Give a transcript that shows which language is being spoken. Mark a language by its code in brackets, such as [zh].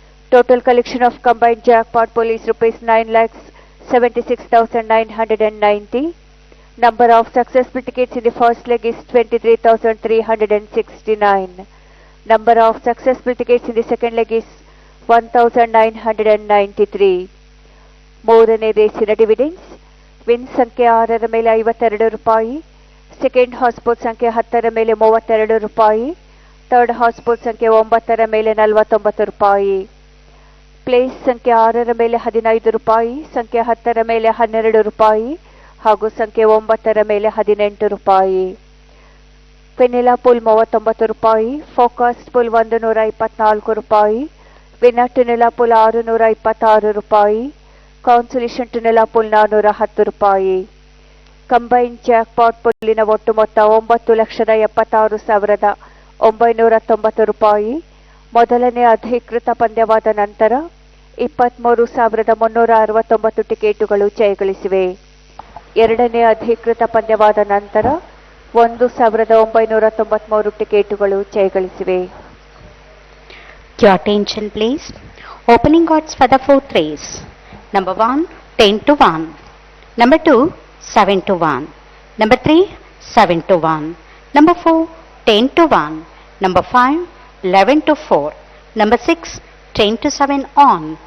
[en] Total collection of combined jackpot pool is rupees 9,76,990. Number of successful tickets in the first leg is 23,369. Number of successful tickets in the second leg is 1,993. [kn] ಮೂರನೇ ರೇಸಿನ dividends: win ಸಂಖ್ಯೆ 6ರ ಮೇಲೆ 52 ರೂಪಾಯಿ, second ಹಾಸ್ಪೋರ್ಟ್ ಸಂಖ್ಯೆ 10ರ ಮೇಲೆ 32 ರೂಪಾಯಿ, third ಹಾಸ್ಪೋರ್ಟ್ ಸಂಖ್ಯೆ 9ರ ಮೇಲೆ 49 ರೂಪಾಯಿ. ಪ್ಲೇಸ್ ಸಂಖ್ಯೆ 6ರ ಮೇಲೆ 15 ರೂಪಾಯಿ, ಸಂಖ್ಯೆ 10ರ ಮೇಲೆ 12 ರೂಪಾಯಿ ಹಾಗೂ ಸಂಖ್ಯೆ 9ರ ಮೇಲೆ 18 ರೂಪಾಯಿ. ವೆನಿಲಾ ಪೂಲ್ 39 ರೂಪಾಯಿ, ಫೋಕಸ್ ಪೂಲ್ 124 ರೂಪಾಯಿ, ವಿನರ್ ಟುನೆಲಾ ಪೂಲ್ 626 ರೂಪಾಯಿ, ಕಾನ್ಸುಲೇಷನ್ ಟುನೆಲಾ ಪೂಲ್ 410 ರೂಪಾಯಿ. ಕಂಬೈನ್ ಜಾಕ್ಪಾಟ್ ಪೂಲಿನ ಒಟ್ಟು ಮೊತ್ತ 9,76,990 ರೂಪಾಯಿ. ಮೊದಲನೇ ಅಧಿಕೃತ ಪಂದ್ಯವಾದ ನಂತರ 23,369 ಟಿಕೆಟುಗಳು ಜಯಗಳಿಸಿವೆ. ಎರಡನೇ ಅಧಿಕೃತ ಪಂದ್ಯವಾದ ನಂತರ 1,993 ಟಿಕೆಟುಗಳು ಜಯಗಳಿಸಿವೆ. [en] Your attention please. Opening odds for the fourth race. Number 1, 10 to 1. Number 2, 7 to 1. Number 3, 7 to 1. Number 4, 10 to 1. Number 5, 11 to 4. Number 6, 10 to 7 on.